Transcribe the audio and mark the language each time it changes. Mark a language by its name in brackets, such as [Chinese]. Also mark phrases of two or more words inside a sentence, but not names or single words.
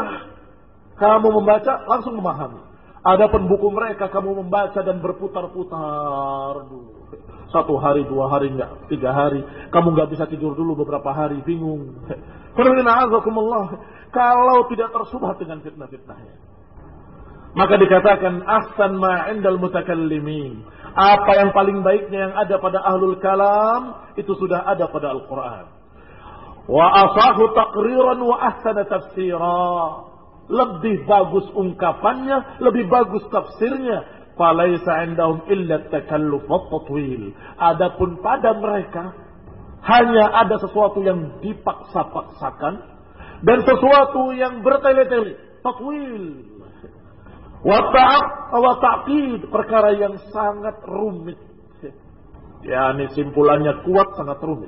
[Indonesian] Kamu membaca langsung memahami. Adapun buku mereka kamu membaca dan berputar-putar dulu. 1 hari, 2 hari, enggak 3 hari. Kamu nggak bisa tidur dulu beberapa hari, bingung. Kalau tidak tersubhat dengan fitnah-fitnahnya, maka dikatakan [Arabic] أحسن ما عند المتكلمين. [Indonesian] Apa yang paling baiknya yang ada pada [Arabic] أهل الكلام [Indonesian] itu sudah ada pada Al-Quran. [Arabic] وأصح تقريرا وأحسن تفسيرا. [Indonesian] Lebih bagus ungkapannya, lebih bagus tafsirnya. [Arabic] فليس عندهم إلا تكلف وتأويل. [Indonesian] Adapun pada mereka hanya ada sesuatu yang dipaksa-paksakan dan sesuatu yang bertele-tele, tatwil. [Arabic] وتعقيد, [Indonesian] perkara yang sangat rumit. Ya, ini simpulannya kuat, sangat rumit.